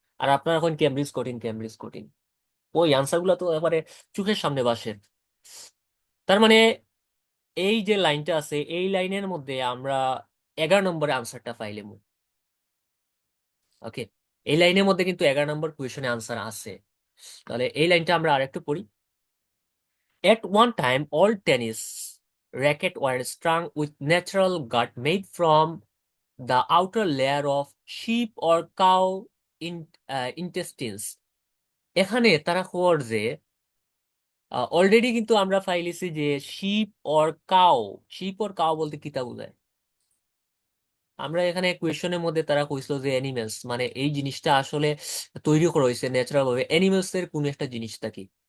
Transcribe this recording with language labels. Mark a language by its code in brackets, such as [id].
[bn] আর আপনার এখন ক্যামব্রিজ কঠিন, ক্যামব্রিজ কঠিন, ওই আনসার গুলো তো এবারে চোখের সামনে ভাসে। তার মানে এই যে লাইনটা আছে এই লাইনের মধ্যে আমরা 11 নম্বরে আনসারটা পাইলাম। ওকে, এই লাইনের মধ্যে কিন্তু 11 নম্বর কোয়েশনে আনসার আছে। তাহলে এই লাইনটা আমরা আরেকটু পড়ি। [en] At one time, all tennis racket were strung with natural gut made from the outer layer of sheep or cow intestines। [bn] এখানে তারা খবর যে অলরেডি কিন্তু আমরা পাইলিছি যে [en] sheep or cow, sheep or cow [bn] বলতে কিতা বোঝায়, আমরা এখানে কোয়েশনের মধ্যে তারা কইছিল যে অ্যানিমেলস, মানে এই জিনিসটা আসলে তৈরি করা হয়েছে ন্যাচারাল ভাবে অ্যানিমেলস এর কোন একটা জিনিসটা কি।